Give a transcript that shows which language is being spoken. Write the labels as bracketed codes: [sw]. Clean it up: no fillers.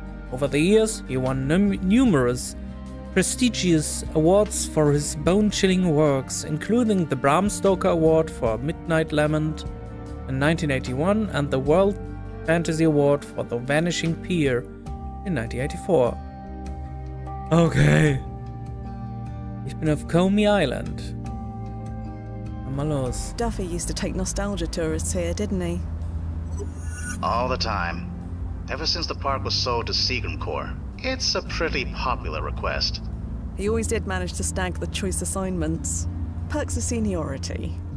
[en] Over the years, he won numerous prestigious awards for his bone-chilling works, including the Bram Stoker Award for Midnight Lament in 1981 and the World Fantasy Award for The Vanishing Pier in 1984. Okay. [de] Ich bin auf Coney Island. Mal los. [en] Duffy used to take nostalgia tourists here, didn't he? All the time. Ever since the park was sold to Seagram Corps. It's a pretty popular request. He always did manage to snag the choice assignments. Perks of seniority.